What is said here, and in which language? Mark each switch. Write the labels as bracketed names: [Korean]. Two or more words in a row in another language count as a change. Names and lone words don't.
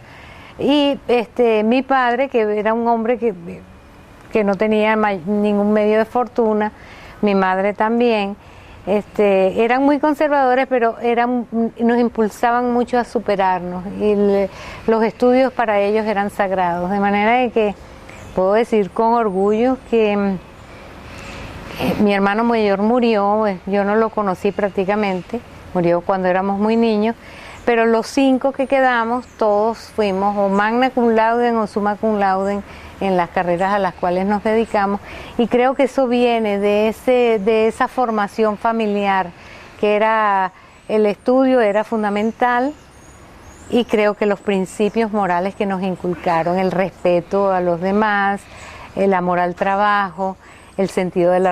[Spanish] Y mi padre, que era un hombre que no tenía ningún medio de fortuna, mi madre también, eran muy conservadores, pero nos impulsaban mucho a superarnos, y los estudios para ellos eran sagrados, de manera de que puedo decir con orgullo que mi hermano mayor murió, yo no lo conocí prácticamente, murió cuando éramos muy niños, pero los 5 que quedamos, todos fuimos o [Latin] magna cum laude [Spanish] o [Latin] summa cum laude [Spanish] en las carreras a las cuales nos dedicamos, y creo que eso viene de esa formación familiar, que el estudio era fundamental, y creo que los principios morales que nos inculcaron, el respeto a los demás, el amor al trabajo, el sentido de la